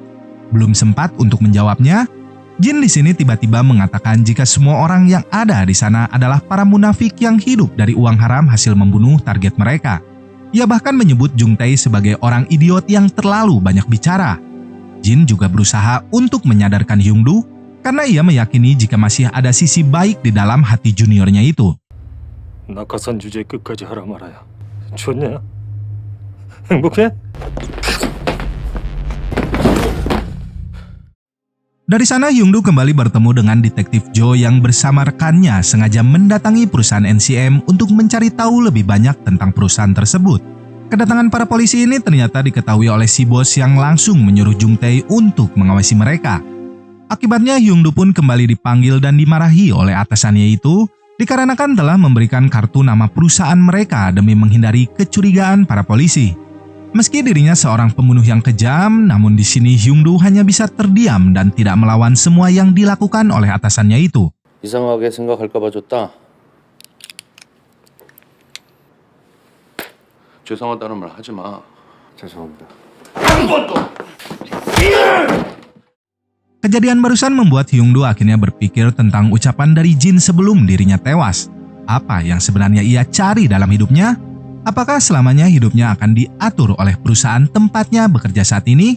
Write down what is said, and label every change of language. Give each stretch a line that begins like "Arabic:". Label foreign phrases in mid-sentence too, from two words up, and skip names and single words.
Indonesian: Belum sempat untuk menjawabnya, Jin di sini tiba-tiba mengatakan jika semua orang yang ada di sana adalah para munafik yang hidup dari uang haram hasil membunuh target mereka. Ia bahkan menyebut Jung Tae sebagai orang idiot yang terlalu banyak bicara. Jin juga berusaha untuk menyadarkan Hyung-doo karena ia meyakini jika masih ada sisi baik di dalam hati juniornya itu.
Korean: 낙하산 주제 끝까지 하라 말아야. 좋냐? 행복해?
Indonesian: Dari sana Hyung-doo kembali bertemu dengan detektif Jo yang bersama rekannya sengaja mendatangi perusahaan NCM untuk mencari tahu lebih banyak tentang perusahaan tersebut. Kedatangan para polisi ini ternyata diketahui oleh si bos yang langsung menyuruh Jung Tae untuk mengawasi mereka. Akibatnya Hyung-doo pun kembali dipanggil dan dimarahi oleh atasannya itu dikarenakan telah memberikan kartu nama perusahaan mereka demi menghindari kecurigaan para polisi. Meski dirinya seorang pembunuh yang kejam, namun di sini Hyung-doo hanya bisa terdiam dan tidak melawan semua yang dilakukan oleh atasannya itu.
Korean: 이상하게 생각할까봐 줬다. 죄송하다는 말 하지 마. 죄송합니다.
Indonesian: Kejadian barusan membuat Hyung-doo akhirnya berpikir tentang ucapan dari Jin sebelum dirinya tewas. Apa yang sebenarnya ia cari dalam hidupnya? Apakah selamanya hidupnya akan diatur oleh perusahaan tempatnya bekerja saat ini?